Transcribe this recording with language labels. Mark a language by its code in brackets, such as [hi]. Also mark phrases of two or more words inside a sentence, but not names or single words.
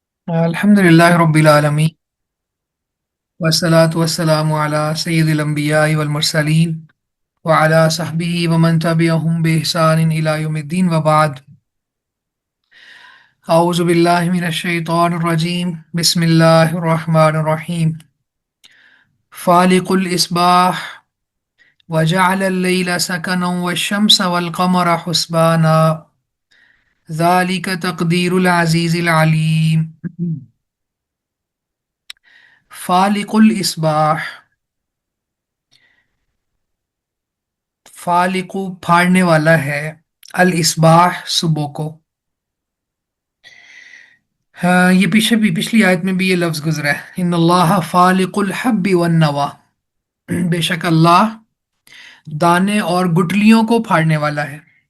[ar] الحمد لله رب العالمين والصلاة والسلام على سيد الأنبياء والمرسلين وعلى صحبه ومن تبعهم بإحسان إلى يوم الدين وبعد. أعوذ بالله من الشيطان الرجيم. بسم الله الرحمن الرحيم. فالق الإصباح وجعل الليل سكنا والشمس والقمر حسبانا ذلك تقدير العزيز العليم. فالق الإصباح, [ur] فالق پھاڑنے والا ہے, [ar] الإصباح [ur] صبح کو. ہاں، یہ پیچھے بھی پچھلی آیت میں بھی یہ لفظ گزرا ہے, [ar] إن الله فالق الحب والنوى. [ur] بیشک اللہ دانے اور گٹھلیوں کو پھاڑنے والا ہے.